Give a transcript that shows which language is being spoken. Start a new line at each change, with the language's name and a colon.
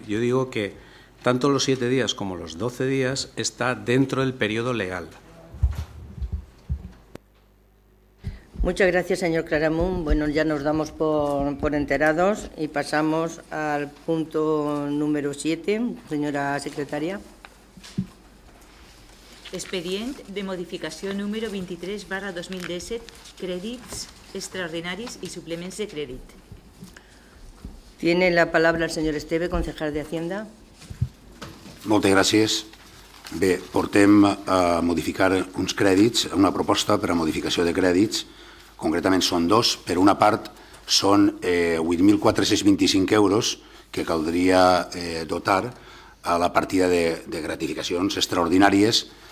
Spanish: Yo digo que tanto los 7 días como los 12 días está dentro del periodo legal. Muchas gracias, señor Claramunt. Bueno, ya nos damos por enterados y pasamos al punto número 7. Señora secretaria.
Catalan: Expedient de modificació número 23/2017, crèdits extraordinaris i suplements de crèdit.
Spanish: Tiene la palabra el señor Esteve, concejal de Hacienda.
Catalan: Moltes gràcies. Bé, portem a modificar uns crèdits, una proposta per a modificació de crèdits. Concretament són dos. Per una part són 8.425 euros que caldria dotar a la partida de gratificacions extraordinàries.